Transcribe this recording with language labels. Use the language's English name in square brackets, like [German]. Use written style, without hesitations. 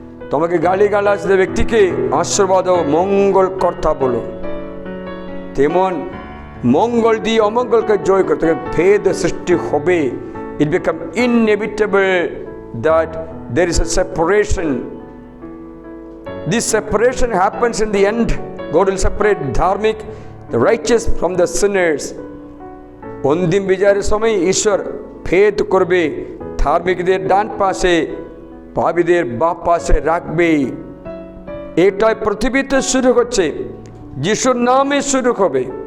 [Bangla] তোমাকে গালিগালাজ দেয় ব্যক্তিকে আশীর্বাদ ও মঙ্গল কর্তা বলো, তেমন মঙ্গল দিয়ে অমঙ্গলকে জয় করতে ভেদ সৃষ্টি হবে। [English] It became inevitable that there is a separation. This separation happens in the end. God will separate dharmic, the righteous from the sinners. [Bangla] অন্তিম বিজয়ের সময় ঈশ্বর ভেদ করবে, ধার্মিকদের ডান পাশে, পাপীদের বাম পাশে রাখবে। এটাই পৃথিবীতে শুরু হচ্ছে, যিশুর নামে শুরু হবে।